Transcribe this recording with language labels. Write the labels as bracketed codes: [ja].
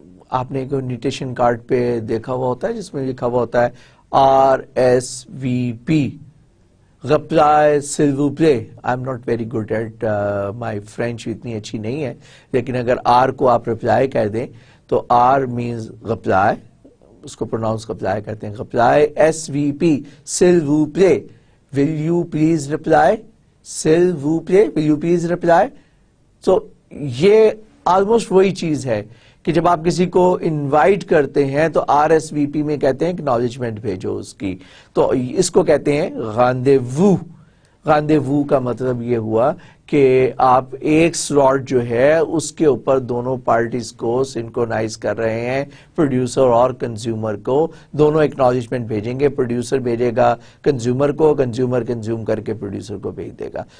[ur] آپ نے کوئی نوٹیشن کارڈ پہ دیکھا ہوا ہوتا ہے جس میں لکھا ہوا ہوتا ہے RSVP, reply [fr] s'il vous plaît. [en] I'm not very good at my French [ur] اتنی اچھی نہیں ہے, لیکن اگر R کو آپ reply کہہ دیں تو [en] R means reply, [ur] اس کو پروناؤنس reply کرتے ہیں. [en] reply SVP, [fr] s'il vous plaît, [en] will you please reply, s'il vous plaît, will you please reply. [ur] so یہ almost وہی چیز ہے کہ جب آپ کسی کو انوائٹ کرتے ہیں تو RSVP میں کہتے ہیں اکنالجمنٹ بھیجو اس کی, تو اس کو کہتے ہیں راندیوو. راندیوو کا مطلب یہ ہوا کہ آپ ایک سلاٹ جو ہے اس کے اوپر دونوں پارٹیز کو سنکرونائز کر رہے ہیں, پروڈیوسر اور کنزیومر کو, دونوں اکنالجمنٹ بھیجیں گے, پروڈیوسر بھیجے گا کنزیومر کو, کنزیومر کنزیوم کر کے پروڈیوسر کو بھیج دے گا.